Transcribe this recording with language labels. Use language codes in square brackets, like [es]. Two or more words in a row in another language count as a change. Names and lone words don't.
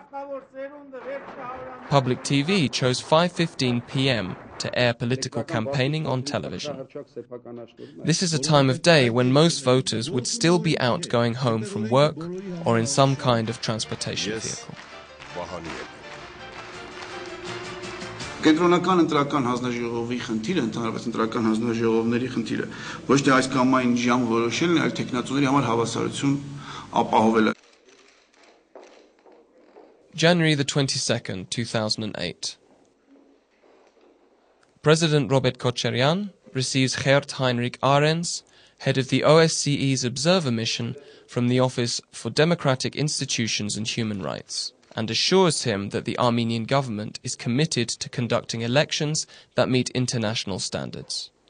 [en] Public TV chose 5:15 p.m. to air political campaigning on television. This is a time of day when most voters would still be out going home from work or in some kind of transportation vehicle. [hy] Կենտրոնական ընտրական հանձնաժողովի խնդիրը, ընդհանրապես ընտրական հանձնաժողովների խնդիրը, ոչ թե այս կամ այն ժամ որոշելն է, այլ տեխնացուների համար հավասարություն ապահովելը։ [en] January the 22nd, 2008. President Robert Kocharian receives Gert Heinrich Arends, head of the OSCE's observer mission, from the Office for Democratic Institutions and Human Rights, and assures him that the Armenian government is committed to conducting elections that meet international standards.